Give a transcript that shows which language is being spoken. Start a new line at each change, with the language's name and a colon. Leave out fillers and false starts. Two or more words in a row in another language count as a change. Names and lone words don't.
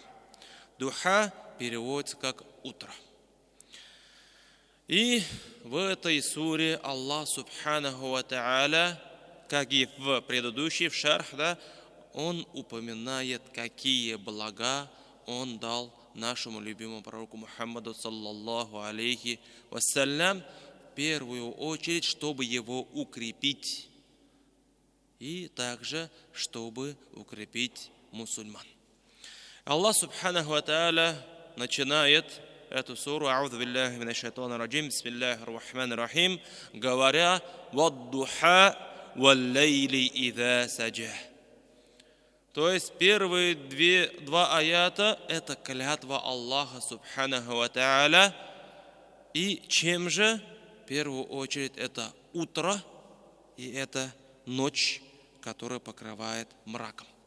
Russian: Духа переводится как утро. И в этой суре Аллах
Arabic: سبحانه وتعالى,
Russian: как и в предыдущей, в шарх, Он упоминает, какие блага Он дал нашему любимому пророку Мухаммаду,
Arabic: صلى الله عليه وسلم,
Russian: в первую очередь, чтобы его укрепить, и также, чтобы укрепить мусульман. Аллах
Arabic: سبحانه وتعالى
Russian: начинает эту суру,
Arabic: أعوذ بالله من الشيطان الرجيم، بسم الله الرحمن الرحيم,
Russian: говоря:
Arabic: «والضحى والليل إذا سجى».
Russian: То есть первые два аята – это клятва Аллаха
Arabic: سبحانه وتعالى.
Russian: И чем же? В первую очередь это утро и это ночь, которая покрывает мраком.